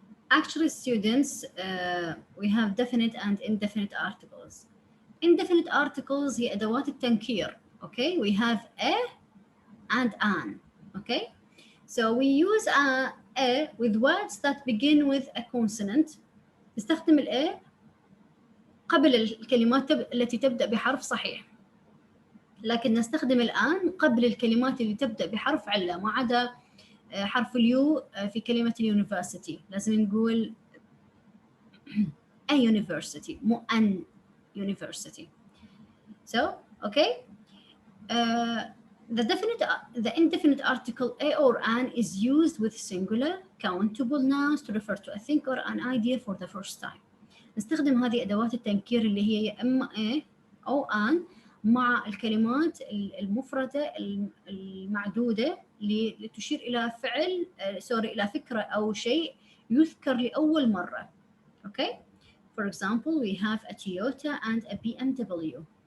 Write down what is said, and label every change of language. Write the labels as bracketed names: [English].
[English] Actually, students, we have definite and indefinite articles. Indefinite articles [Arabic] هي أدوات التنكير. [English] Okay, we have a and an. Okay, so we use a with words that begin with a consonant. [Arabic] نستخدم ال a قبل الكلمات التي تبدأ بحرف صحيح. لكن نستخدم الآن قبل الكلمات اللي تبدأ بحرف علة ما عدا حرف اليو في كلمة اليونيفرسيتي لازم نقول [English] a university [Arabic] مو an university. [English] So, okay. The indefinite article a or an is used with singular countable nouns to refer to a thing or an idea for the first time. [Arabic] نستخدم هذه أدوات التنكير اللي هي يا إما a أو an مع الكلمات المفردة المعدودة لتشير إلى فعل إلى فكرة أو شيء يذكر لأول مرة. [English] Okay. For example, we have a Toyota and a BMW.